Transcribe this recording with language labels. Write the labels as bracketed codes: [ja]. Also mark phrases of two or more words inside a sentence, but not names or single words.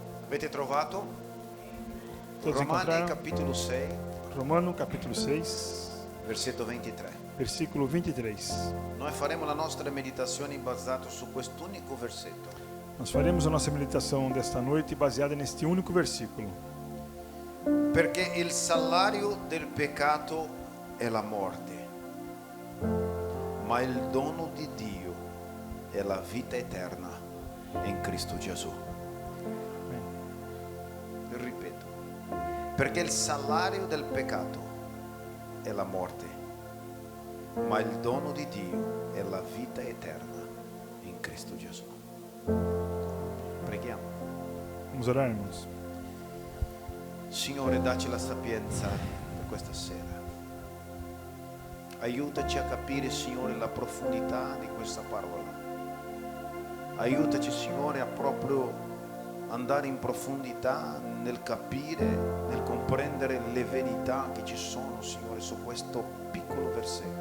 [it] Avete trovato? [pt] Todos Romani encontraram? capítulo 6, Romano capítulo 6, [it] versetto 23. [pt] versículo 23. [it] Noi faremo la nostra meditazione basata su quest'unico versetto. [pt] Nós faremos a nossa meditação desta noite baseada neste único versículo. [it] Perché il salario del peccato è la morte, ma il dono di Dio è la vita eterna in Cristo Gesù. Ripeto, perché il salario del peccato è la morte, ma il dono di Dio è la vita eterna in Cristo Gesù. Preghiamo. [pt] Vamos orar, irmãos. [it] Signore, dacci la sapienza per questa sera. Aiutaci a capire, Signore, la profondità di questa parola. Aiutaci, Signore, a proprio andare in profondità nel capire, nel comprendere le verità che ci sono, Signore, su questo piccolo versetto.